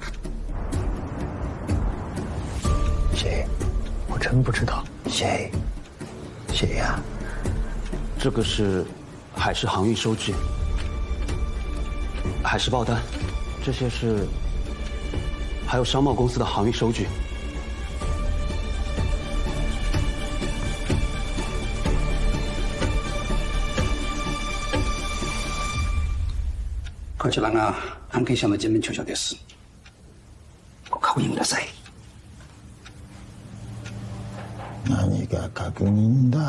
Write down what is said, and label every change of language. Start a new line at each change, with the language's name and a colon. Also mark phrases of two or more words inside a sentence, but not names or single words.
Chinese: 谁？我真不知道。谁呀？这个是海事航运收据、海事报单，这些是还有商贸公司的航运收据。
Japanese: こちらが案件者の全面調書です。ご確認ください。何が確認だ。